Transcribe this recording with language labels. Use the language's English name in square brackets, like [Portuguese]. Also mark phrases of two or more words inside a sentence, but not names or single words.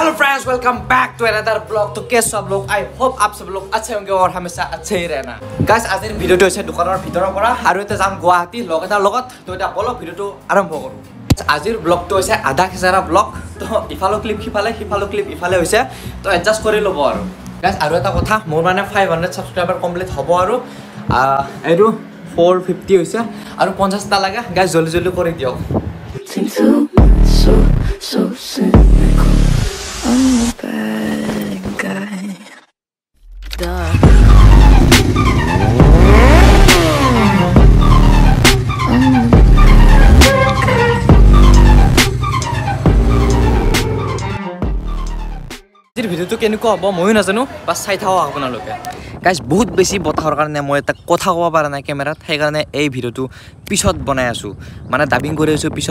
[English] hello friends, welcome back to another blog. [Hindi] तो कैसे सब लोग? [English] I hope [Hindi] आप सब लोग अच्छे होंगे और हमेशा अच्छे ही रहना। [Assamese] गाइस आज ভিডিওটো হৈছে দোকানৰ ভিতৰৰ পৰা আৰু এটা যাম গুৱাহাটী লগ এটাৰ লগত। তো এটা বলক ভিডিওটো আৰম্ভ কৰো। আজিৰ ব্লগটো হৈছে আধা খেচাৰা ব্লগ। তো ইফালো ক্লিপ সিফালো ক্লিপ ইফালে হৈছে। তো এডজাস্ট কৰি ল'ব আৰু। গাইস আৰু এটা কথা, মোৰ মানে 500 [English] subscriber complete [Assamese] হ'ব আৰু এইটো 450 হৈছে আৰু 50 টা লাগে। গাইস [Hindi] जल्दी जल्दी [Assamese] কৰি দিয়ক। [English] So cynical. I'm a bad guy. Duh. [Assamese] ভিডিওটো কেনেকুৱা হ'ব ময়ো নাজানো, বাছ চাই থাকক আপোনালোকে। গাইজ বহুত বেছি বতাহৰ কাৰণে মই এটা কথা ক'ব পৰা নাই কেমেৰাত, সেইকাৰণে এই ভিডিওটো পিছত বনাই আছোঁ, মানে ডাবিং কৰি আছোঁ পিছত।